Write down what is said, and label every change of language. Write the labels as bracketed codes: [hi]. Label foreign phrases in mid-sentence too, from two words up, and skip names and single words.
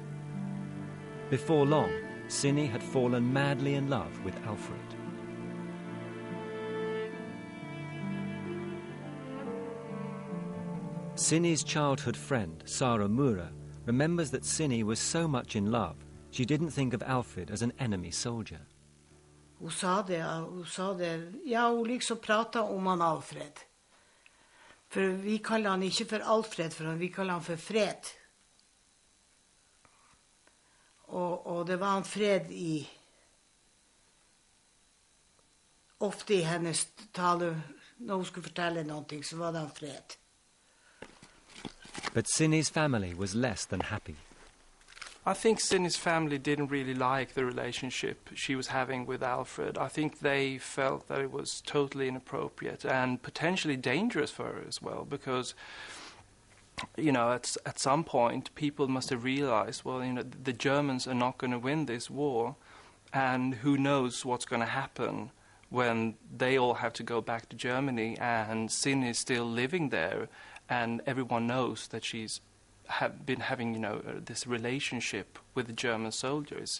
[en] Before long, Sinni had fallen madly in love with Alfred. Sinni's childhood friend, Sara Mura, remembers that Sinni was so much in love, she didn't think of Alfred as an enemy soldier. [no] Hun sa det, ja, hun liksom pratet om han Alfred. For vi kaller han ikke for Alfred, for vi kaller han for Fred. Og det var en fred ofte i hennes tale, når hun skulle fortelle noe, så var det en fred. [en] But Sinni's family was less than happy. I think Sinni's family didn't really like the relationship she was having with Alfred. I think they felt that it was totally inappropriate and potentially dangerous for her as well, because, you know, at some point people must have realized, well, you know, the Germans are not going to win this war, and who knows what's going to happen when they all have to go back to Germany and Sinni is still living there, and everyone knows that she's been having, you know, this relationship with the German soldiers.